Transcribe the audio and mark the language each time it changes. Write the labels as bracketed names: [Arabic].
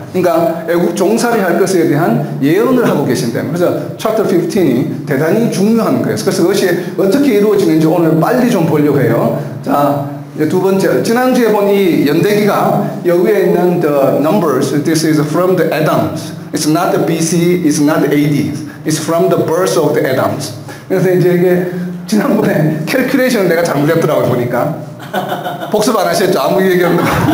[Korean] 그러니까 애국 종살이 할 것에 대한 예언을 하고 계신다. 그래서 챕터 15이 대단히 중요한 거예요. 그래서 그것이 어떻게 이루어지는지 오늘 빨리 좀 보려고 해요. 자, 두 번째, 지난주에 본 이 연대기가 여기에 있는 [English] the numbers, this is from the Adams. It's not the BC, it's not the AD. It's from the birth of the Adams. [Korean] 그래서 이제 이게 지난번에 캘큘레이션을 내가 잘못했더라고요, 보니까. 복습 안 하셨죠? 아무 얘기 없는 거.